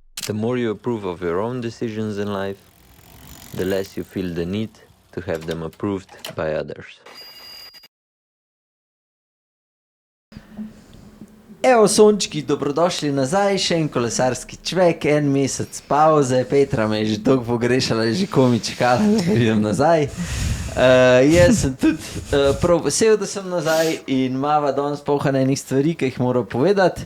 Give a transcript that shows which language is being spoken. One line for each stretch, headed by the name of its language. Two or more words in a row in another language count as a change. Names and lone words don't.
English: The more you approve of your own decisions in life, the less you feel the need to have them approved by others.
Slovenian: Evo, sončki, dobrodošli nazaj, še en kolesarski čvek, en mesec pauze, Petra me je že dolgo pogrešala, je že komi čakala, da vidim nazaj. Jaz sem tudi prav vesel, da sem nazaj in mava danes pohane enih stvari, ki jih moram povedati.